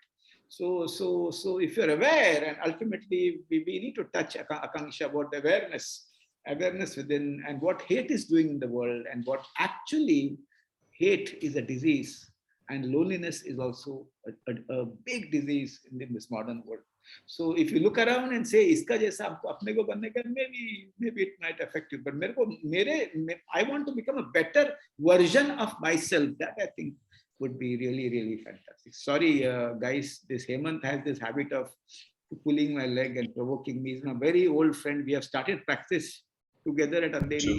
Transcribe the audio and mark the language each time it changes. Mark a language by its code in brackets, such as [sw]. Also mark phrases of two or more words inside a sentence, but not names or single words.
[en] So if you're aware, and ultimately we need to touch Akanksha about the awareness, awareness within, and what hate is doing in the world, and what actually hate is a disease, and loneliness is also a big disease in this modern world. So if you look around and say, [hi] "इसका जैसा हमको अपने को बनने का," [en] maybe it might affect you. But I want to become a better version of myself. That I think would be really, really fantastic. Sorry, guys, this Hemant has this habit of pulling my leg and provoking me. He's my very old friend. We have started practice together at Andheri.